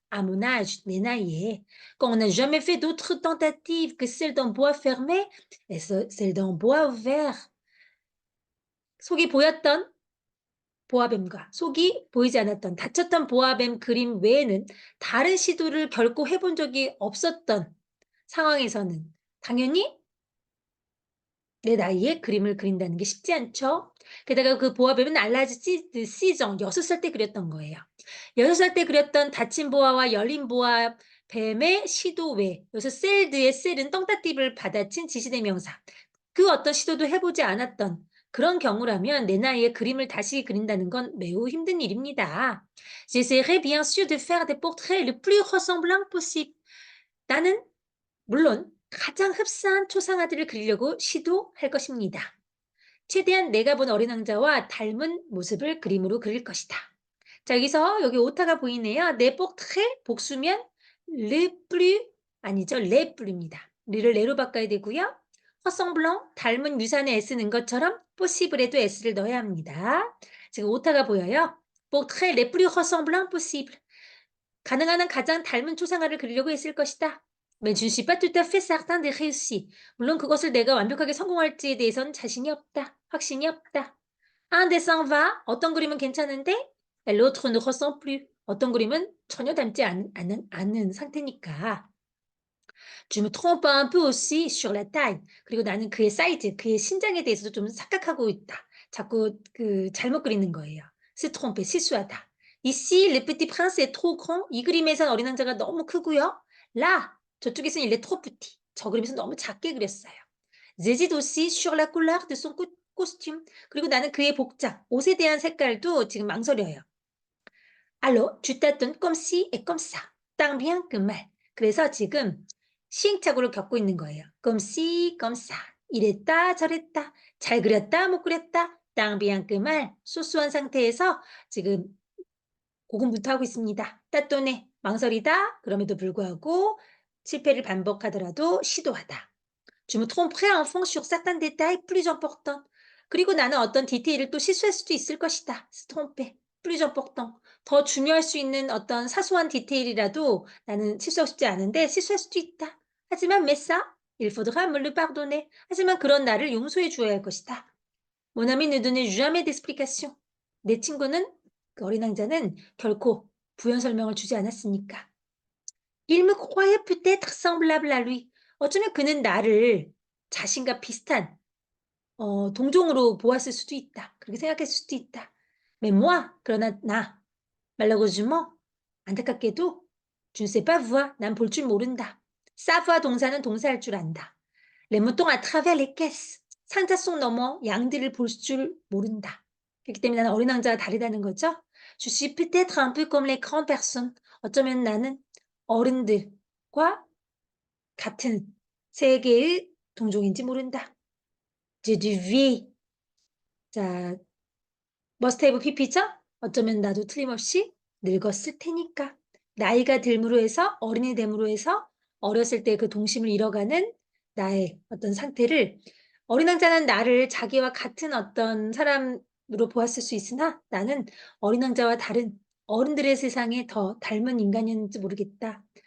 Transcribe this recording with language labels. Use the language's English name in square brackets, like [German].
[French] À mon âge, [Korean] 내 나이에. [French] Quand on n'a jamais fait d'autres tentatives que celle d'un bois fermé et celle d'un bois ouvert. [Korean] 속이 보였던 보아뱀과 속이 보이지 않았던 다쳤던 보아뱀 그림 외에는 다른 시도를 결코 해본 적이 없었던 상황에서는 당연히 내 나이에 그림을 그린다는 게 쉽지 않죠. 게다가 그 보아뱀은 알라지 시정 6살 때 그렸던 거예요. 6살 때 그렸던 다친 보아와 열린 보아 뱀의 시도 외 여기서 셀드의 셀은 떵따띠를 받아친 지시대명사. 그 어떤 시도도 해 보지 않았던 그런 경우라면 내 나이에 그림을 다시 그린다는 건 매우 힘든 일입니다. [French] J'essaierai bien sûr de faire des portraits le plus ressemblants possible. [Korean] 나는 물론 가장 흡사한 초상화들을 그리려고 시도할 것입니다. 최대한 내가 본 어린 왕자와 닮은 모습을 그림으로 그릴 것이다. 자, 여기서 여기 오타가 보이네요. 내 portrait 복수면 [French] le plus [Korean] 아니죠. [French] les plus입니다. [Korean] 르를 레로 바꿔야 되고요. ressemblant 닮은 유사의 s는 것처럼 possible에도 s를 넣어야 합니다. 지금 오타가 보여요. [French] portrait les plus ressemblants possible. [Korean] 가능한 한 가장 닮은 초상화를 그리려고 했을 것이다. [French] Mais je ne suis pas tout à fait certain de réussir. [Korean] 물론 그것을 내가 완벽하게 성공할지에 대해서는 자신이 없다. 확신이 없다. [French] Un dessin va. [Korean] 어떤 그림은 괜찮은데 [French] et l'autre ne ressemble plus. [Korean] 어떤 그림은 전혀 닮지 않은 상태니까. [French] Je me trompe un peu aussi sur la taille. [Korean] 그리고 나는 그의 사이즈, 그의 신장에 대해서도 좀 착각하고 있다. 자꾸 잘못 그리는 거예요. [French] Se tromper, [Korean] 실수하다. [French] Ici, le petit prince est trop grand. [Korean] 이 그림에선 어린 왕자가 너무 크고요. [French] Là, [Korean] 저쪽에서는 [French] il est trop petit. [Korean] 저 그림에서 너무 작게 그렸어요. [French] J'hésite aussi sur la couleur de son costume. [Korean] 그리고 나는 그의 복장, 옷에 대한 색깔도 지금 망설여요. [French] Alors, tu tâtonnes comme ci et comme ça. tant bien que mal. [Korean] 그래서 지금 시행착오를 겪고 있는 거예요. [French] comme ci, comme ça. [Korean] 이랬다 저랬다. 잘 그렸다 못 그렸다. [French] tant bien que mal. [Korean] 소소한 상태에서 지금 고군분투하고 있습니다. 따또네 망설이다. 그럼에도 불구하고 실패를 반복하더라도 시도하다. [French] Je me tromperai enfin sur certains détails plus importants. [Korean] 그리고 나는 어떤 디테일을 또 실수할 수도 있을 것이다. [French] se tromper. plus important. [Korean] 더 중요할 수 있는 어떤 사소한 디테일이라도 나는 실수하고 싶지 않은데 실수할 수도 있다. 하지만 [French] mais ça, il faudra me le pardonner. [Korean] 하지만 그런 나를 용서해 주어야 할 것이다. [French] Mon ami ne donnait jamais d'explication. [Korean] 내 친구는 그 어린 왕자는 결코 부연 설명을 주지 않았으니까. [French] Il me croyait peut-être semblable à lui. [Korean] 어쩌면 그는 나를 자신과 비슷한 동종으로 보았을 수도 있다. 그렇게 생각했을 수도 있다. [French] Mais moi, [Korean] 그러나 나 [French] malheureusement [Korean] 안타깝게도 [French] je ne sais pas voir. [Korean] 난 볼 줄 모른다. savoir 동사는 동사할 줄 안다. [French] les moutons à travers les caisses. [Korean] 상자 속 너머 양들을 볼 줄 모른다. 그렇기 때문에 나는 어린 왕자와 다르다는 거죠. [French] Je suis peut-être un peu comme les grandes personnes. [Korean] 어쩌면 나는 어른들과 같은 세계의 동종인지 모른다. [French] Je devais. [Korean] 자, [English] must have pp [Korean] 죠? 어쩌면 나도 틀림없이 늙었을 테니까. 나이가 들므로 해서 어른이 됨으로 해서 어렸을 때 그 동심을 잃어가는 나의 어떤 상태를 어린 왕자는 나를 자기와 같은 어떤 사람으로 보았을 수 있으나 나는 어린 왕자와 다른 어른들의 세상에 더 닮은 인간이었는지 모르겠다.